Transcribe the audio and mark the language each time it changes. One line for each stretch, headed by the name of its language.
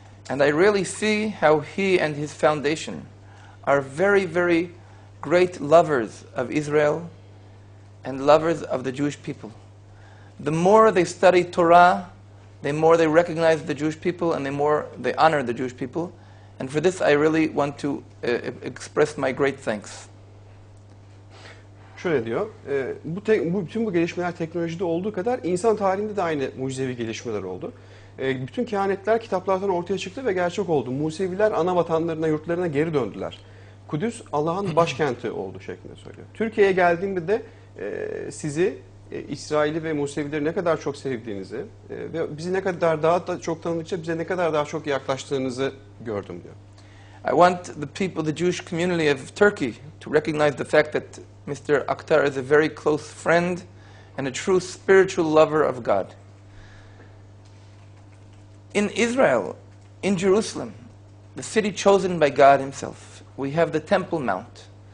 English: And I really see how he and his foundation are very, very great lovers of Israel and lovers of the Jewish people. The more they study Torah, the more they recognize the Jewish people and the more they honor the Jewish people. And for this I really want to express my great thanks.
Turkish: Şöyle diyor, bütün bu gelişmeler teknolojide olduğu kadar insan tarihinde de aynı mucizevi gelişmeler oldu. Bütün kehanetler kitaplardan ortaya çıktı ve gerçek oldu. Museviler ana vatanlarına, yurtlarına geri döndüler. Kudüs Allah'ın başkenti oldu şeklinde söylüyor. Türkiye'ye geldiğimde de sizi İsrail'i ve Musevileri ne kadar çok sevdiğinizi ve bizi ne kadar daha da çok tanıdıkça bize ne kadar daha çok yaklaştığınızı gördüm diyor.
English: I want the people, the Jewish community of Turkey, to recognize the fact that Mr. Oktar is a very close friend and a true spiritual lover of God. In Israel, in Jerusalem, the city chosen by God Himself, we have the Temple Mount.